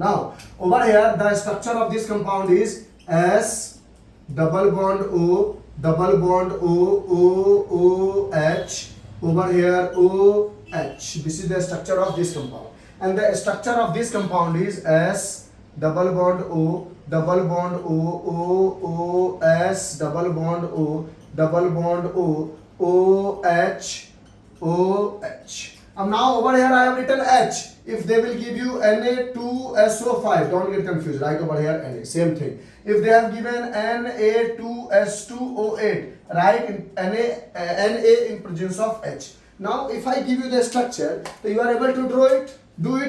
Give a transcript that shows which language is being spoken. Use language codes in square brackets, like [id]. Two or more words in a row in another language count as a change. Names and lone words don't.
[en] Now over here the structure of this compound is S double bond O, double bond O, O, O, H. Over here O, H. This is the structure of this compound. And the structure of this compound is S double bond O, double bond O, O, O, S, double bond O, double bond O, O, H, O, H. And now over here I have written H. If they will give you Na2SO5, don't get confused. Write over here Na, same thing. If they have given Na2S2O8, write Na in presence of H. Now if I give you the structure, so you are able to draw it, do it.